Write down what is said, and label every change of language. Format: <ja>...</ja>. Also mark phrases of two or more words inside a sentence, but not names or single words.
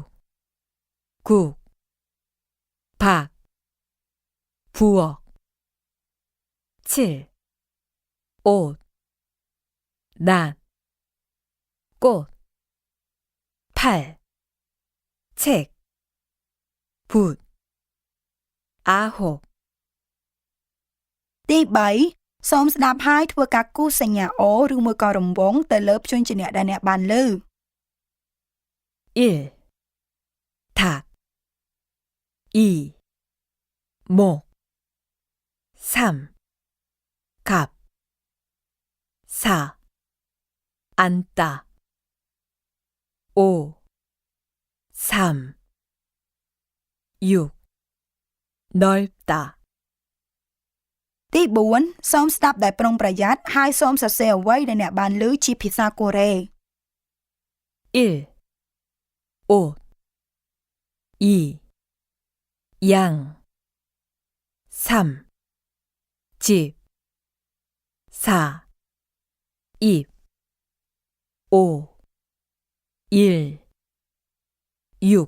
<ko>국 박 부엌 7. 옷 낫 꽃 8. 책 붓 9.</ko> <km>ទី3សូមស្ដាប់ហើយធ្វើការគូសសញ្ញាអូឬមួយក៏រង្វង់ទៅលើព្យញ្ជនៈដែលអ្នកបានលើ</km> <ko>1. 닭 2. 목 3. 갑 4. 앉다 5. 삶 6. 넓다</ko> <km>ទី4សូមស្ដាប់ដោយប្រុងប្រយ័ត្នហើយសូមសរសេរអ្វីដែលអ្នកបានលើជាភាសាកូរ៉េ</km> <ko>1. 옷 2. 양 3. 집 4. 입 5. 1. 6.</ko>